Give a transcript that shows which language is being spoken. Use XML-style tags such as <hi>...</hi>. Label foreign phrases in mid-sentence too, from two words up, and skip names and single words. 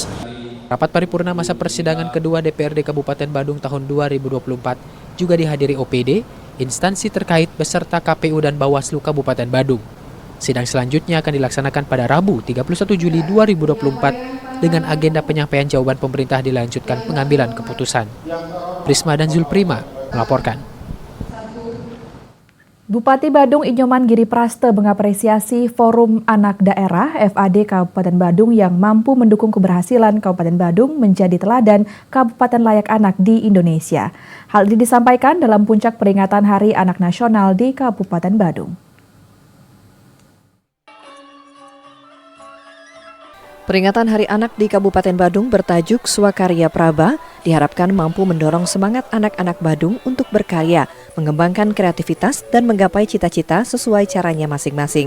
<id>Rapat paripurna masa persidangan kedua DPRD Kabupaten Badung tahun 2024 juga dihadiri OPD, instansi terkait beserta KPU dan Bawaslu Kabupaten Badung. Sidang selanjutnya akan dilaksanakan pada Rabu 31 Juli 2024 dengan agenda penyampaian jawaban pemerintah dilanjutkan pengambilan keputusan. Prisma dan Zulprima melaporkan. Bupati Badung Inyoman Giri Prasta mengapresiasi Forum Anak Daerah FAD Kabupaten Badung yang mampu mendukung keberhasilan Kabupaten Badung menjadi teladan Kabupaten Layak Anak di Indonesia. Hal ini disampaikan dalam puncak peringatan Hari Anak Nasional di Kabupaten Badung. Peringatan Hari Anak di Kabupaten Badung bertajuk Swakarya Praba diharapkan mampu mendorong semangat anak-anak Badung untuk berkarya, mengembangkan kreativitas, dan menggapai cita-cita sesuai caranya masing-masing.</id>